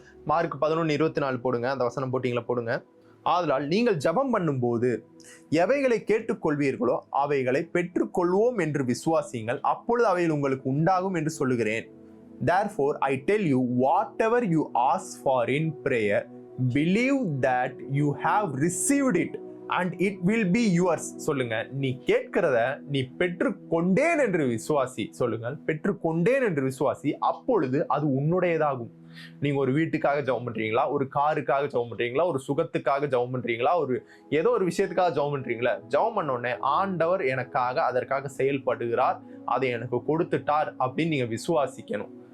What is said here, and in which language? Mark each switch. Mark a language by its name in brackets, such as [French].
[Tamil] Mark 11:24 போடுங்க, அந்த வசனம் போட்டிங்களா போடுங்க. ஆதலால் நீங்கள் ஜெபம் பண்ணும்போது எவைகளை கேட்டுக்கொள்வீர்களோ அவைகளை பெற்றுக்கொள்வோம் என்று விசுவாசியுங்கள், அப்பொழுது அவைகள் உங்களுக்கு உண்டாகும் என்று சொல்லுகிறேன். [English] Therefore I tell you, whatever you ask for in prayer, believe that you have received it and it will be yours. [Tamil] சொல்லுங்க, நீ கேட்கிறத நீ பெற்றுக்கொண்டேன் என்று விசுவாசி. சொல்லுங்கள், பெற்றுக்கொண்டேன் என்று விசுவாசி, அப்பொழுது அது உன்னுடையதாகும். நீங்க ஒரு வீட்டுக்காக ஜெபம் பண்றீங்களா, ஒரு காருக்காக ஜெபம் பண்றீங்களா, ஒரு சுகத்துக்காக ஜெபம் பண்றீங்களா, ஏதோ ஒரு விஷயத்துக்காக ஜெபம் பண்றீங்களா, ஜெபம் பண்ண உடனே ஆண்டவர் எனக்காக அதற்காக செயல்படுகிறார், அதை எனக்கு கொடுத்துட்டார் அப்படின்னு நீங்க விசுவாசிக்கணும்.